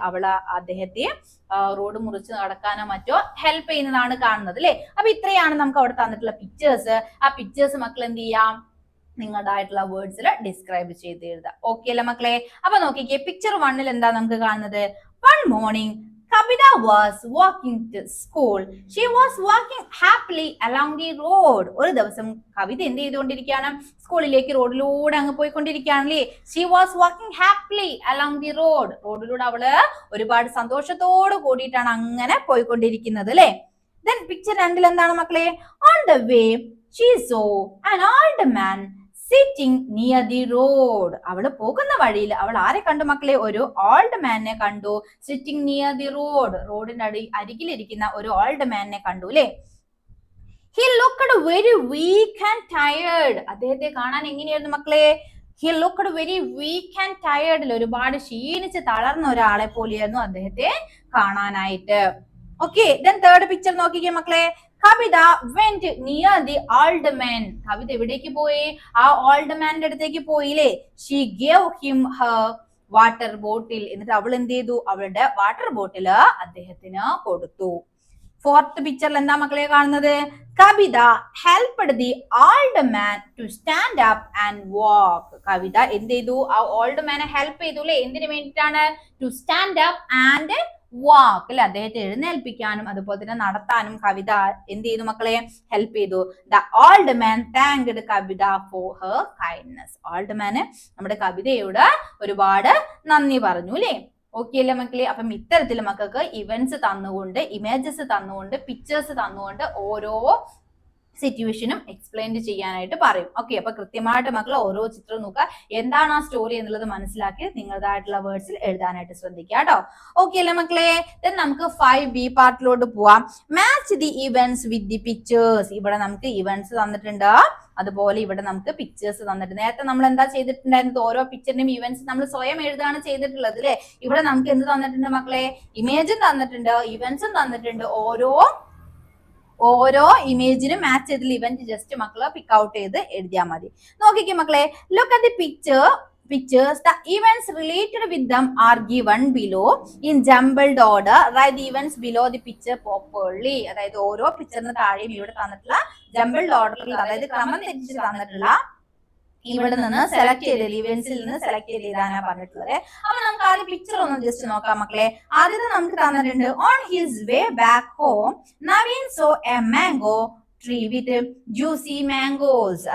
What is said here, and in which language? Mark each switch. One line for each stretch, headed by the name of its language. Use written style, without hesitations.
Malayalam: അവള് അദ്ദേഹത്തെ റോഡ് മുറിച്ച് നടക്കാനോ മറ്റോ ഹെൽപ്പ് ചെയ്യുന്നതാണ് കാണുന്നത് അല്ലെ? അപ്പൊ ഇത്രയാണ് നമുക്ക് അവിടെ തന്നിട്ടുള്ള പിക്ചേഴ്സ്. ആ പിക്ചേഴ്സ് മക്കൾ എന്ത് ചെയ്യാം? നിങ്ങളുടേതായിട്ടുള്ള വേർഡ്സിൽ ഡിസ്ക്രൈബ് ചെയ്ത് എഴുതുക. ഓക്കെ അല്ലേ മക്കളെ? അപ്പൊ നോക്കിക്കേ, പിക്ചർ 1ൽ എന്താ നമുക്ക് കാണുന്നത്?
English: One morning, Kavita was walking to school. She was walking happily along the road.
Malayalam: ഒരു ദിവസം കവിത എന്ത് ചെയ്തുകൊണ്ടിരിക്കുകയാണ്? സ്കൂളിലേക്ക് റോഡിലൂടെ അങ്ങ് പോയിക്കൊണ്ടിരിക്കുകയാണല്ലേ.
English: She was walking happily along the road.
Malayalam: റോഡിലൂടെ അവള് ഒരുപാട് സന്തോഷത്തോട് കൂടിയിട്ടാണ് അങ്ങനെ പോയിക്കൊണ്ടിരിക്കുന്നത് അല്ലെ.
English: Then picture 2
Malayalam: എന്താണ് മക്കളെ?
English: On the way she saw an old man sitting near the road.
Malayalam: അവള് പോകുന്ന വഴിയിൽ അവൾ ആരെ കണ്ടു മക്കളെ? ഒരു ഓൾഡ് മാനെ കണ്ടു. സിറ്റിംഗ് നിയർ ദി റോഡ്, റോഡിന്റെ അരികിലിരിക്കുന്ന ഒരു ഓൾഡ് മാനെ കണ്ടു അല്ലെ.
English: He looked very weak and tired.
Malayalam: അദ്ദേഹത്തെ കാണാൻ എങ്ങനെയായിരുന്നു മക്കളെ?
English: He looked very weak and tired.
Malayalam: ഒരുപാട് ക്ഷീണിച്ച് തളർന്ന ഒരാളെ പോലെയായിരുന്നു അദ്ദേഹത്തെ കാണാനായിട്ട്.
English: Okay, then third picture
Malayalam: നോക്കിക്കേ മക്കളെ.
English: Kavitha went near the old man. Kavitha
Malayalam: എവിടേക്ക് പോയി? ആ ഓൾഡ് മാന്റെ അടുത്തേക്ക് പോയില്ലേ.
English: She gave him her water bottle.
Malayalam: എന്നിട്ട് അവൾ എന്ത് ചെയ്തു? അവളുടെ വാട്ടർ ബോട്ടിൽ അദ്ദേഹത്തിന് കൊടുത്തു. ഫോർത്ത് പിക്ചറിൽ എന്താ മക്കളെ കാണുന്നത്?
English: Kavitha helped the old man to stand up and walk. Kavitha
Malayalam: എന്ത് ചെയ്തു? ആ ഓൾഡ് മാനെ ഹെൽപ്പ് ചെയ്തു അല്ലെ. എന്തിനു വേണ്ടിയിട്ടാണ്?
English: To stand up and walk
Malayalam: അല്ലെ. അദ്ദേഹത്തെ എഴുന്നേൽപ്പിക്കാനും അതുപോലെ തന്നെ നടത്താനും കവിത എന്ത് ചെയ്തു മക്കളെ? ഹെൽപ്പ് ചെയ്തു.
English: The old man thanked Kavitha for her kindness.
Malayalam: Old മാന് നമ്മുടെ കവിതയോട് ഒരുപാട് നന്ദി പറഞ്ഞു അല്ലെ. ഓക്കെ അല്ലേ മക്കളെ? അപ്പം ഇത്തരത്തിൽ മക്കൾക്ക് ഇവന്റ്സ് തന്നുകൊണ്ട്, ഇമേജസ് തന്നുകൊണ്ട്, പിക്ചേഴ്സ് തന്നുകൊണ്ട് ഓരോ സിറ്റുവേഷനും എക്സ്പ്ലെയിൻ ചെയ്യാനായിട്ട് പറയും. ഓക്കെ, അപ്പൊ കൃത്യമായിട്ട് മക്കൾ ഓരോ ചിത്രം നോക്കുക, എന്താണ് ആ സ്റ്റോറി എന്നുള്ളത് മനസ്സിലാക്കി നിങ്ങളുടേതായിട്ടുള്ള വേർഡ്സിൽ എഴുതാനായിട്ട് ശ്രദ്ധിക്കുക കേട്ടോ. ഓക്കെ അല്ലേ മക്കളെ? നമുക്ക് 5B പാർട്ടിലോട്ട് പോവാം.
English: Match the events with the pictures.
Malayalam: ഇവിടെ നമുക്ക് ഇവന്റ്സ് തന്നിട്ടുണ്ട്, അതുപോലെ ഇവിടെ നമുക്ക് പിക്ചേഴ്സ് തന്നിട്ടുണ്ട്. നേരത്തെ നമ്മൾ എന്താ ചെയ്തിട്ടുണ്ടായിരുന്നത്? ഓരോ പിക്ചറിന്റെയും ഇവന്റ്സ് നമ്മൾ സ്വയം എഴുതാണ് ചെയ്തിട്ടുള്ളത് അല്ലെ. ഇവിടെ നമുക്ക് എന്ത് തന്നിട്ടുണ്ട് മക്കളെ? ഇമേജും തന്നിട്ടുണ്ട്, ഇവന്റ്സും തന്നിട്ടുണ്ട്. ഓരോ ഇമേജിനും മാച്ച് ചെയ്തിട്ടുള്ള ഇവന്റ് ജസ്റ്റ് മക്കള് പിക്ക് ഔട്ട് ചെയ്ത് എഴുതിയാൽ മതി. നോക്കിക്കേ മക്കളെ,
English: Look at the pictures. The events related with them are given below in jumbled order. Write the events below the picture properly.
Malayalam: അതായത് ഓരോ പിക്ചറിന് താഴെയും ഇവിടെ തന്നിട്ടുള്ള ജംബിൾഡ് ഓർഡറിൽ, അതായത് ക്രമം തെറ്റിച്ച് തന്നിട്ടുള്ള ഇവിടെ നിന്ന് സെലക്ട് ചെയ്ത് ഇവന്റ്സിൽ നിന്ന് സെലക്ട് ചെയ്ത് എഴുതാനാ പറഞ്ഞിട്ടുള്ളത്. അപ്പൊ നമുക്ക് ആദ്യം പിക്ചർ ഒന്ന് ജസ്റ്റ് നോക്കാം മക്കളെ. ആദ്യത്തെ നമുക്ക് തന്നിട്ടുണ്ട്,
English: On his way back home Naveen saw a mango tree with juicy mangoes.